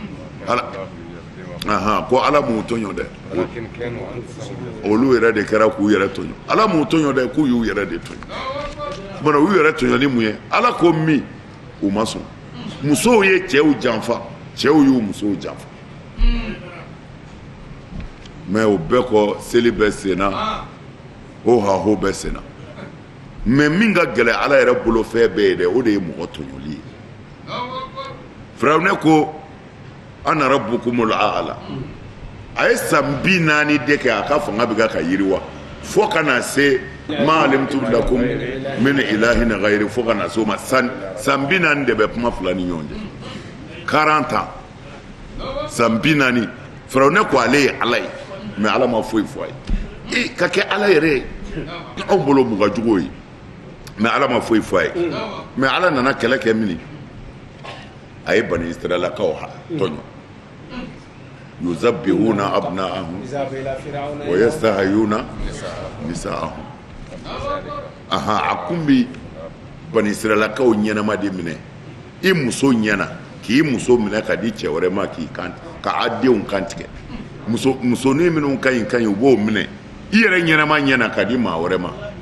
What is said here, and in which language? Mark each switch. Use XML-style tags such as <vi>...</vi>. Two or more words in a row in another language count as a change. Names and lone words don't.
<bm>ko ala m'u tɔɲɔ dɛ olu yɛrɛ de kɛra k'u yɛrɛ tɔɲɔ ala m'u tɔɲɔ dɛ k'u y'u yɛrɛ de tɔɲɔ bɔn u yɛrɛ tɔɲɔ ni mun ye ala ko min u ma sɔn musow ye cɛw janfa cɛw y'u musow janfa mais o bɛɛ kɔ seli bɛ senna o haho bɛ senna mais min ka gɛlɛ ala yɛrɛ bolo fɛn bɛɛ ye dɛ o de ye mɔgɔ tɔɲɔli ye firawuna ko</bm> <ar>أنا ربكم الأعلى</ar> <bm>a ye san 40 de kɛ a ka fanga bɛ ka yiriwa fo ka na se</bm> <ar>ما علمت لكم من إله غيري</ar> <bm>fo ka na se o ma san 40 de bɛ kuma fila ni ɲɔgɔn cɛ 40 ans san 40 firawuna ko ale ye ala ye mais ala ma foyi fɔ a ye ka kɛ ala yɛrɛ ye anw bolo mɔgɔ jugu ye mais ala ma foyi fɔ a ye mais ala nana kɛlɛ kɛ mini a ye bani israɛlakaw tɔɲɔ</bm> <ar>يذبحون أبناءهم ويستحيون نساءهم</ar> <bm>a kun bi bani israɛlakaw ɲɛnama de minɛ i muso ɲɛna k'i muso minɛ ka di cɛ wɛrɛ ma k'i kan ka a denw kantigɛ musonin minnu ka ɲi u b'o minɛ i yɛrɛ ɲɛnama ɲɛna ka di maa wɛrɛ ma</bm>